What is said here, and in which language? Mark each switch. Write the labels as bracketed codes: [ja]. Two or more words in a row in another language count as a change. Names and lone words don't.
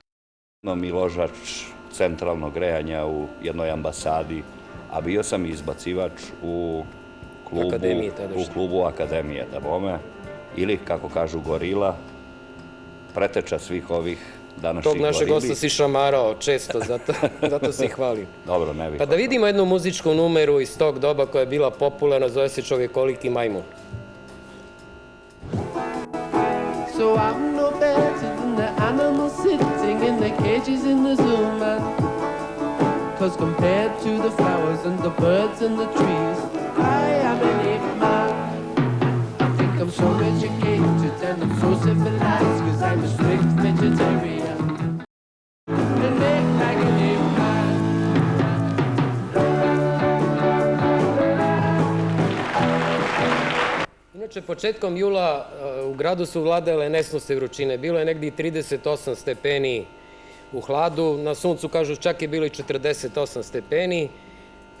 [sr] Miložač centralnog grejanja u jednoj ambasadi, a bio sam izbacivač u klubu Akademije, da bome, ili, kako kažu, gorila, preteča svih ovih današnjih gorili. Tog našeg gosta si šamarao često, zato si hvalim. Dobro, ne bih. Pa da vidimo jednu muzičku numeru iz tog doba koja je bila popularna, zove se Čovjekoliki majmun. [en] So I'm no better than the animals sitting in the cages in the zoo, man. 'Cause compared to the flowers and the birds and the trees, I am an ape man. I think I'm so educated and I'm so civilized 'cause I'm a strict vegetarian. And ape like an ape man. [sr] Inače, početkom jula u gradu su vladale nesnosne vrućine. Bilo je negdje 38 stepeni u hladu. Na suncu, kažu, čak je bilo i 48 stepeni.